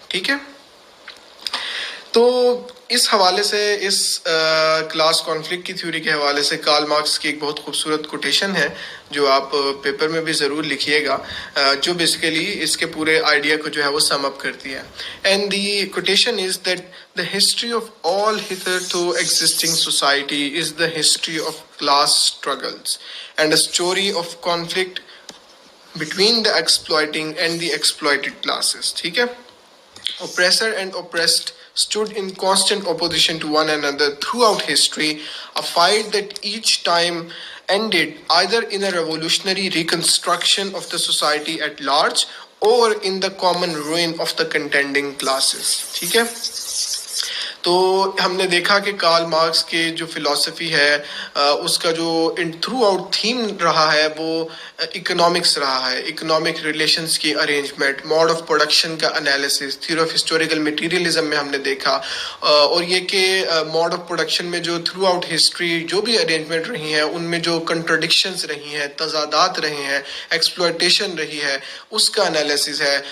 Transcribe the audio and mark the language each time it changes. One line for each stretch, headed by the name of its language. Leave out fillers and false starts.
Urdu: ٹھیک ہے, تو اس حوالے سے اس کلاس کانفلکٹ کی تھیوری کے حوالے سے کارل مارکس کی ایک بہت خوبصورت کوٹیشن ہے جو آپ پیپر میں بھی ضرور لکھیے گا, جو بیسیکلی اس کے پورے آئیڈیا کو جو ہے وہ سم اپ کرتی ہے.
English: And the quotation is that the history of all hitherto existing society is the history of class struggles and a story of conflict between the exploiting and the exploited classes.
Urdu: ٹھیک ہے,
English: oppressor and oppressed stood in constant opposition to one another throughout history, a fight that each time ended either in a revolutionary reconstruction of the society at large or in the common ruin of the contending classes.
Urdu: ٹھیک ہے, تو ہم نے دیکھا کہ Karl Marx کے جو فلسفی ہے اس کا جو تھرو آؤٹ تھیم رہا ہے وہ اکنامکس رہا ہے, اکنامک ریلیشنز کی ارینجمنٹ, موڈ آف پروڈکشن کا analysis, theory of historical materialism میں ہم نے دیکھا, اور یہ کہ موڈ آف پروڈکشن میں جو تھرو آؤٹ ہسٹری جو بھی ارینجمنٹ رہی ہیں ان میں جو کنٹرڈکشنز رہی ہیں, تضادات رہے ہیں, ایکسپلوئٹیشن رہی ہے, اس کا انالیسس ہے.